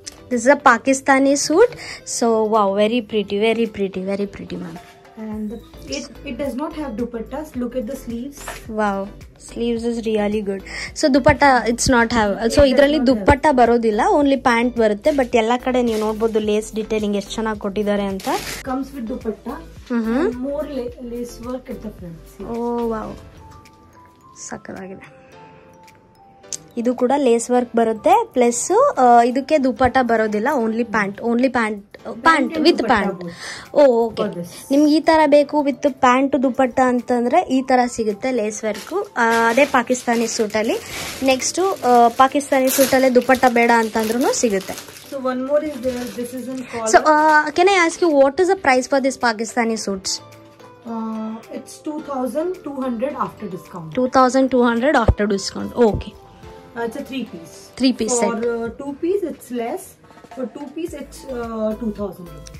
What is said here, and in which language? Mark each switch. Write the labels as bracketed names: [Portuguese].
[English] this is a Pakistani suit. So wow, very pretty ma'am. And it does not have dupattas. Look at the sleeves. Wow, sleeves is really good. So dupatta it's not have. So [Kannada] idralli dupatta barodilla, [English] only pant barutte. [Kannada] But ella kade ನೀವು ನೋಡಬಹುದು lace detailing ಎಷ್ಟು ಚೆನ್ನಾಗಿ ಕೊಟ್ಟಿದ್ದಾರೆ ಅಂತ. [English] Comes with dupatta. More lace work at the front. [Kannada] Oh wow, ಸಕ್ಕತ್ತಾಗಿದೆ. ಇದು ಕೂಡ lace work ಬರುತ್ತೆ, ಪ್ಲಸ್ ಇದಕ್ಕೆ ದುಪಟ್ಟ ಬರೋದಿಲ್ಲ. [English] Only pant with pant. [Kannada] Okay, ನಿಮ್ಗೆ ಈ ತರ ಬೇಕು ವಿತ್ ಪ್ಯಾಂಟ್ ದುಪಟ್ಟ ಅಂತಂದ್ರೆ ಈ ತರ ಸಿಗುತ್ತೆ ಲೇಸ್ ವರ್ಕ್. ಅದೇ ಪಾಕಿಸ್ತಾನಿ ಸೂಟ್ ಅಲ್ಲಿ. ನೆಕ್ಸ್ಟ್ ಪಾಕಿಸ್ತಾನಿ ಸೂಟ್ ಅಲ್ಲೇ ದುಪಟ್ಟ ಬೇಡ ಅಂತಂದ್ರೂ ಸಿಗುತ್ತೆ. [English] So one more is there. This is in collar. So can I ask you what is the price for this Pakistani suits? It's 2200 after discount. 2200 after discount. Okay. It's a 3-piece. 3-piece set. For 2-piece it's less. For 2-piece it's 2000 rupees.